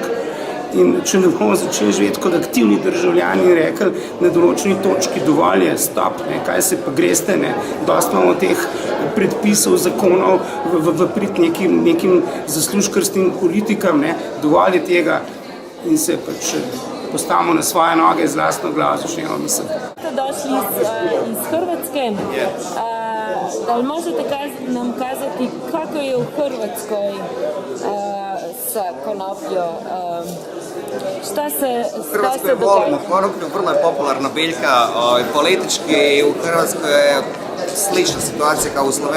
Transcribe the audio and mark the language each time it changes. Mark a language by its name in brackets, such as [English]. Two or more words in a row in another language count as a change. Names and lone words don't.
[Slovenian] In če ne bomo začeli živeti kot aktivni državljani in rekli na določeni točki dovolj je, stop, kaj se pa greste, dosti imamo teh predpisov, zakonov v prid nekim zaslužkarskim politikam, dovolj je tega in se pač postavimo na svoje noge z lastno glavo, začnemo misliti. [Croatian] Ste došli iz Hrvatske. Da li možete nam kazati kako je u Hrvatskoj sa konopljo? Šta se događa? Konoplju vrlo je popularna biljka, politički u Hrvatskoj je slična situacija kao u Sloveniji.